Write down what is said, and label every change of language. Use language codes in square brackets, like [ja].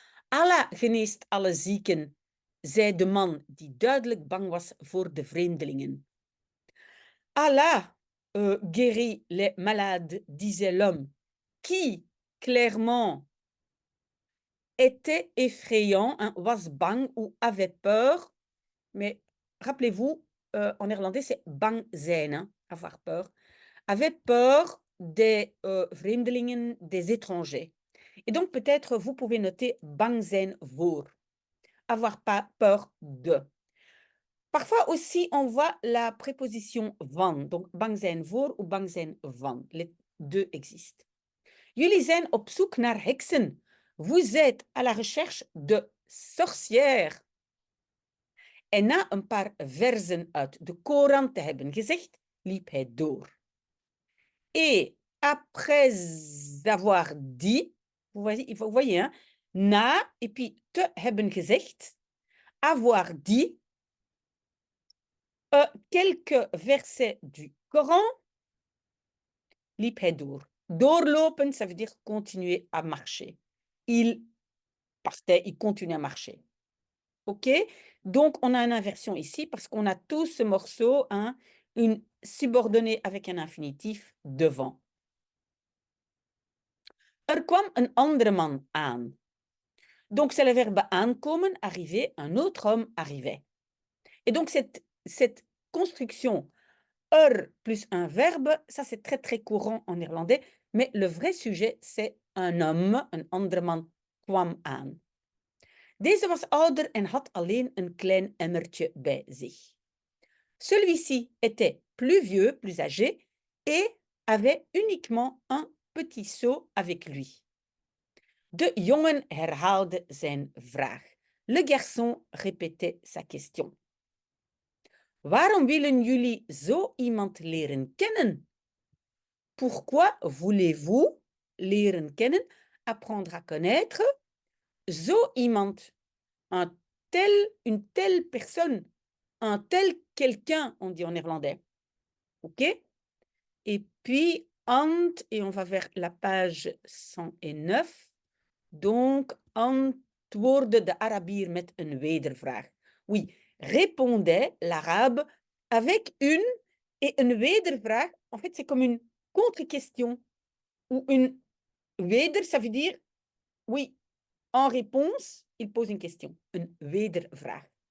[nl] Allah geneest alle zieken, zei de man die duidelijk bang was voor de vreemdelingen. [fr] Allah guérit les malades, disait l'homme, qui clairement était effrayant, hein, was bang ou avait peur. Mais rappelez-vous, en néerlandais, c'est [nl] bang zijn, [fr] hein, avoir peur. Avait peur des vreemdelingen, des étrangers. Et donc, peut-être, vous pouvez noter [nl] bang zijn voor. [fr] Avoir pas peur de. Parfois aussi, on voit la préposition van. Donc, [nl] bang zijn voor [fr] ou [nl] bang zijn van. [fr] Les deux existent. [nl] Jullie zijn op zoek naar heksen. [fr] Vous êtes à la recherche de sorcières. [nl] En na een paar verzen uit de Koran te hebben gezegd, liep hij door. [fr] Et après avoir dit, vous voyez, hein, na et puis [nl] te hebben gezegd, [fr] avoir dit, quelques versets du Coran, [nl] liep hij door. [fr] Doorlopen, ça veut dire continuer à marcher. Il partait, il continuait à marcher. OK? Donc, on a une inversion ici parce qu'on a tout ce morceau, hein, une subordonnée avec un infinitif devant. [nl] Kwam een andere man aan. [fr] Donc, c'est le verbe aankomen, arriver, un autre homme arrivait. Et donc, cette construction plus un verbe, ça c'est très très courant en néerlandais, mais le vrai sujet c'est un homme, [nl] een andere man kwam aan. Deze was ouder en had alleen een klein emmertje bij zich. [fr] Celui-ci était plus vieux, plus âgé, et avait uniquement un petit seau avec lui. [nl] De jongen herhaalde zijn vraag. [fr] Le garçon répétait sa question. [nl] Waarom willen jullie zo iemand leren kennen? [fr] Pourquoi voulez-vous [nl] leren kennen, [fr] apprendre à connaître, [nl] zo iemand, [fr] une telle personne, un tel quelqu'un, on dit en néerlandais. OK? Et puis, ant, et on va vers la page 109. [nl] Donc, antwoordde de Arabier met een wedervraag. [fr] Oui, répondait l'arabe avec une et une wedervraag. En fait, c'est comme une contre-question ou une weder, ça veut dire oui, en réponse, il pose une question, une wedervraag.